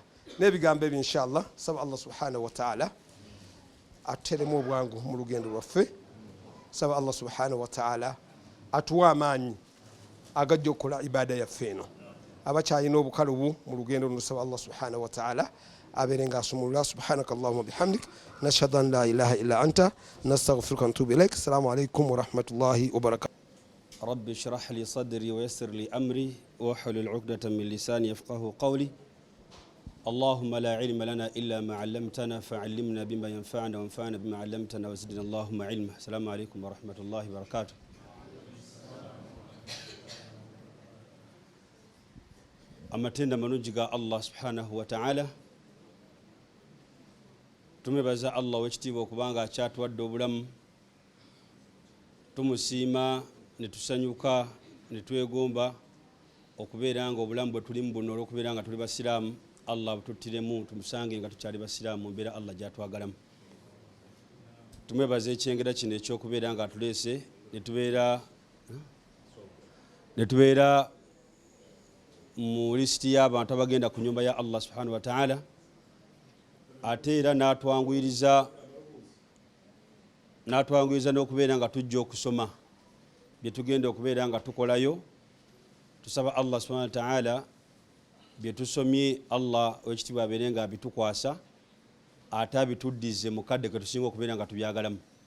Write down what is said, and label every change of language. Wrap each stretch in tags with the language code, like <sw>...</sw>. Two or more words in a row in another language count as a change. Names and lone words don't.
<lg>N'ebigambo ebyo inshallah saba Allah</lg> <ar>سبحانه وتعالى</ar> <lg>ateremu obwangu mu lugendo lwaffe. Saba Allah</lg> <ar>سبحانه وتعالى</ar> <lg>atuwa amaanyi agajja okukola ibada yaffe eno. Abakyalina obukalubu mu lugendo luno saba Allah</lg> <ar>سبحانه وتعالى</ar> <lg>abeere ng'asumulula.</lg> <ar>سبحانك اللهم وبحمدك نشهد أن لا إله إلا أنت نستغفرك ونتوب إليك. السلام عليكم ورحمة الله وبركاته. رب اشرح لي صدري ويسر لي أمري واحلل عقدة من لساني يفقه قولي. اللهم لا علم لنا إلا ما علمتنا فعلمنا بما ينفعنا وانفعنا بما علمتنا وزدنا اللهم علما. السلام عليكم ورحمة الله وبركاته.</ar> <lg>amatenda manungi ga Allah</lg> <ar>سبحانه وتعالى</ar> <lg>tumebaza Allah wekitiibwa okubanga akyatuwadde obulamu tumusiima ne tusanyuka ne twegomba okubeera nga obulamu bwe tulimu buno olw'okubeera nga tuli basiraamu Allah bututtiremu tumusange nga tukyali basiraamu mbeera Allah gyatwagalamu. Tumwebaza ekyengera kino ekyokubeera nga atuleese ne tubeera mu lisiti y'abantu abagenda ku nyumba ya Allah</lg> <ar>سبحانه وتعالى</ar> <lg>ate era n'atwanguyiriza n'okubeera nga tujja okusoma bye tugenda okubeera nga tukolayo. Tusaba Allah</lg> <ar>سبحانه وتعالى</ar> <lg>bye tusomye Allah wekitiibwa abeere nga abitukwasa ate abituddize mu kadde ke tusinga okubeera nga tubyagalamu.</lg>